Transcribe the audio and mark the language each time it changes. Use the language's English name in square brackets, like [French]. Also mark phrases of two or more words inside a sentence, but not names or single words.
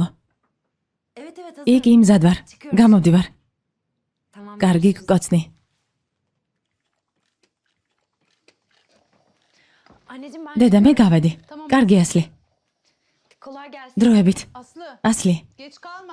[Turkish] Evet evet hazırım. [Georgian] იგი იმზად ვარ. გამოვდივარ. [Turkish] Tamam. [Georgian] კარგი გკოცნი. [Turkish] Anneciğim ben [Georgian] დედა, მე გავედი. კარგი ასლი. [Turkish] kolay gelsin. [Georgian] დროებით. Aslı ასლი. [Turkish] geç kalma.